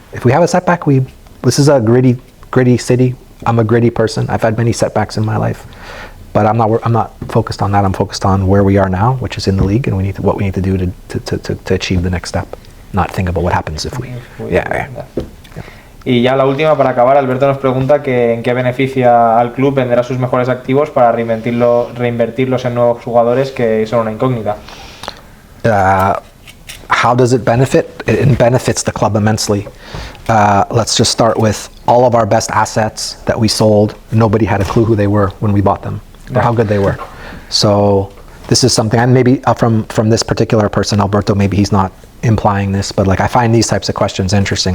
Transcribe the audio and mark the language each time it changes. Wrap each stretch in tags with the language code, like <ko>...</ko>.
<en>If we have a setback, this is a gritty city. I'm a gritty person. I've had many setbacks in my life, but I'm not focused on that. I'm focused on where we are now, which is in the league, and what we need to do to achieve the next step. Not think about what happens if we. Yeah.</en> <es>Y ya la última para acabar, Alberto nos pregunta que en qué beneficia al club vender a sus mejores activos para reinvertirlos en nuevos jugadores que son una incógnita.</es> <en>How does it benefit? It benefits the club immensely. Let's just start with all of our best assets that we sold. Nobody had a clue who they were when we bought them, or how good they were. So this is something, and maybe from this particular person, Alberto, maybe he's not implying this, but like I find these types of questions interesting.</en>